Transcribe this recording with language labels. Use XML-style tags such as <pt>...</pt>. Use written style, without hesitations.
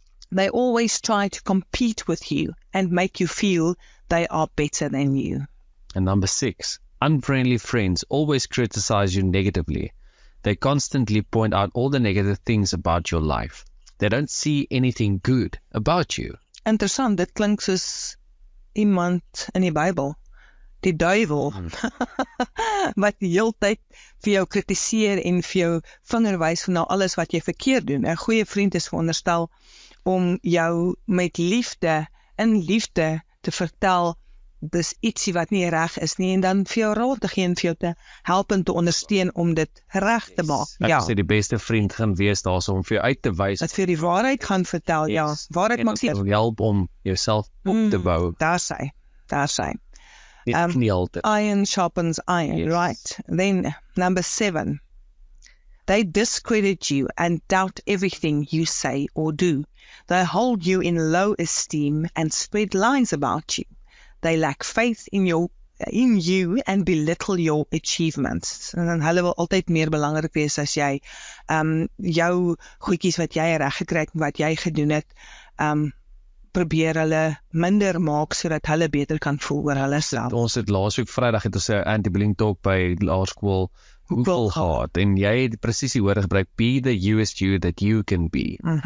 <en>They always try to compete with you and make you feel they are better than you. And number 6, unfriendly friends always criticize you negatively. They constantly point out all the negative things about your life. They don't see anything good about you.</en> <af>Interessant, dit klink soos iemand in die Bybel, die duiwel, wat die hele tyd vir jou kritiseer en vir jou vinger wys van alles wat jy verkeerd doen. 'n Goeie vriend is veronderstel om jou met liefde, in liefde te vertel, dis ietsie wat nie reg is nie, en dan vir jou raad te gee en vir jou te help en te ondersteun om dit reg te maak. Ek sê die beste vriend gaan wees daar om vir jou uit te wys. Dat vir die waarheid gaan vertel, waarheid maak en help om jouself op te bou. Daar sy. Nie altyd.</af> <en>Iron sharpens iron, right? Then, number 7. They discredit you and doubt everything you say or do. They hold you in low esteem and spread lies about you. They lack faith in you and belittle your achievements.</en> <af>En dan hulle wil altyd meer belangrik wees as jy jou goedjies wat jy reg gekry het, wat jy gedoen het, probeer hulle minder maak sodat hulle beter kan voel oor hulle self. Ons het laasweek Vrydag het ons 'n anti-bullying talk by laerskool Hoeveel gehad en jy het presies die woorde gebruik,</af> <en>be the US you that you can be.</en>